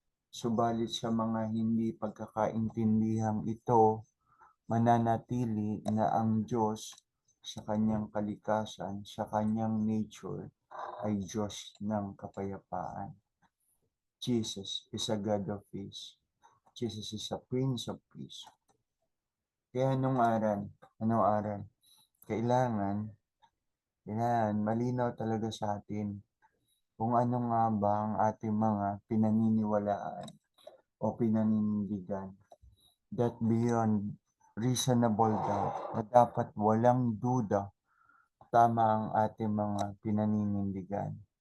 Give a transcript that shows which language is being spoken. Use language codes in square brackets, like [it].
[tl] Subalit sa mga hindi pagkakaintindihang ito, mananatili na ang Diyos sa kanyang kalikasan, sa kanyang nature, ay Diyos ng kapayapaan. [en] Jesus is a God of peace. Jesus is a Prince of Peace. [tl] Kaya anong aral? Kailangan malinaw talaga sa atin kung ano nga ba ang ating mga pinaniniwalaan o pinaninindigan. [en] That beyond reasonable doubt, [tl] na dapat walang duda, tama ang ating mga pinaninindigan.